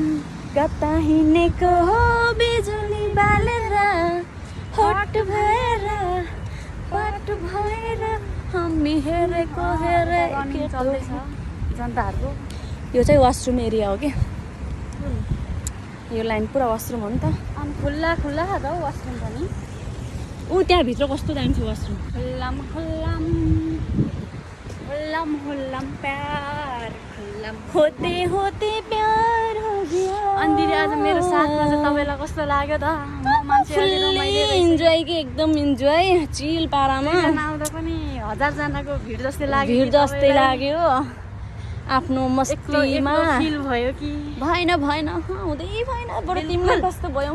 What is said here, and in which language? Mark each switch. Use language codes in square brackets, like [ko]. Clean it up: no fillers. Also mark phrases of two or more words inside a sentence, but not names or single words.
[ne] कता हिँडेको हो बिजुली बालेर हट भएर पट भएर हामी हेरेको चल्दैछ जनताहरूको। यो चाहिँ [en] washroom area [ne] हो कि, यो लाइन पुरा वासरुम हो नि त। अनि खुल्ला खुल्ला छ त हौ वासरुम पनि। ऊ त्यहाँभित्र कस्तो दामी छ वासरुम। [hi] खुल्लम खुल्लम खुल्लम खुल्लम प्यार खुल्लम होते होते प्यार हो गया। [ne] अनि दिदी आज मेरो साथमा चाहिँ तपाईँलाई कस्तो लाग्यो त? इन्जोय कि एकदम इन्जोय, चिल पारामा आउँदा पनि 1000 जनाको भिड जस्तै लाग्यो। भिड जस्तै लाग्यो। आफ्नो मस्तीमा फिल भयो कि भएन हुँदै भएन। बरु तिमीलाई कस्तो भयो?